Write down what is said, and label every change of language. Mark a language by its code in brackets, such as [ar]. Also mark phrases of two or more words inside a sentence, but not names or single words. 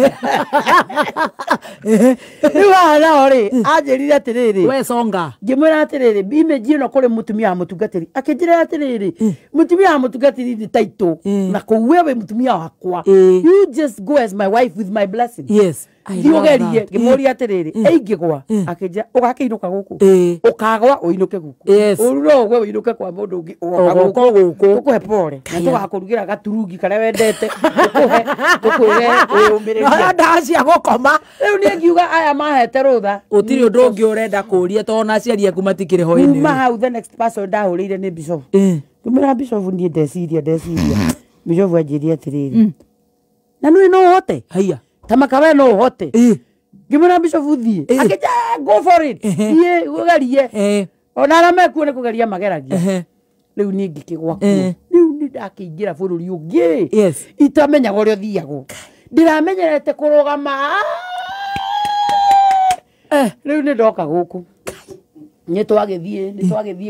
[ki] rĩu haha nao rĩ anjĩrire atĩrĩrĩ we songa ngĩmwĩra atĩrĩrĩ image ĩno kũrĩ mũtumia wa mũtungatĩri akĩnjĩra atĩrĩrĩ mũtumia wa mũtungatĩri nĩ taitũ na kũu we wĩ mũtumia wakwa [en] you just go as my wife with my blessing. [ki] Thiũgerie ngĩmũria atĩrĩrĩ ĩingĩgwa akĩnjĩra ũgakĩinũka gũkũ ũkagwa ũinũke gũkũ ũruno ũgwe ũinũke kwa mũndũ ũngĩ ũgoka gũkũ ũkũhe pore na tũgakũrugĩra gaturungi karĩa wendete ũkwĩre ũyũmĩrĩria ndawa cia gũkoma. Rĩu niĩ ngiuga aya mahete rũtha ũtirĩ ũndũ ũngĩ ũrenda kũũria tondũ na aciari aku matikĩrĩ ho-inĩ. Kuma hau [en] the next person [ki] ndahũrĩire nĩ Bishop ngĩmwĩra Bishop niĩ ndeciria Bishop anjĩrire atĩrĩrĩ na nũĩ no ũhote haiya tamaka we no ũhote ngĩmwĩra Bishop thiĩ akĩnja [en] go for it [ki] thiĩ ũgerie ona arĩa mekuo nĩ kũgeria mageragia. Rĩu niĩ ngĩkĩgwa kuo rĩu nĩ ndakĩingĩra bũrũri ũngĩ itamenyaga ũrĩa ũthiagwo ndĩramenyerete kũrũgama rĩu nĩ ndoka gũkũ nĩ twagĩthiĩ